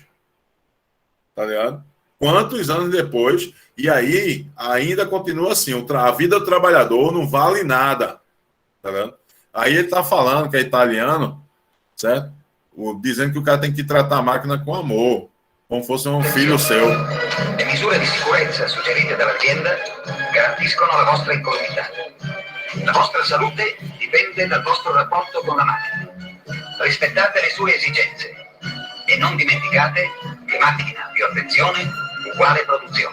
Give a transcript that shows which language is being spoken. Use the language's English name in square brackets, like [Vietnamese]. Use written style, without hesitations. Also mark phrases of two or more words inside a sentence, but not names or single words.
[Portuguese] Tá ligado? Quantos anos depois. E aí, ainda continua assim. A vida do trabalhador não vale nada. Tá vendo? Aí ele está falando que é italiano, certo? Dizendo que o cara tem que tratar a máquina com amor, como fosse um filho seu. [Italian] Le misure di sicurezza suggerite dall'azienda garantiscono la vostra incolumità. La vostra salute dipende dal vostro rapporto con la macchina. Rispettate le sue esigenze e non dimenticate che macchina più attenzione uguale produzione.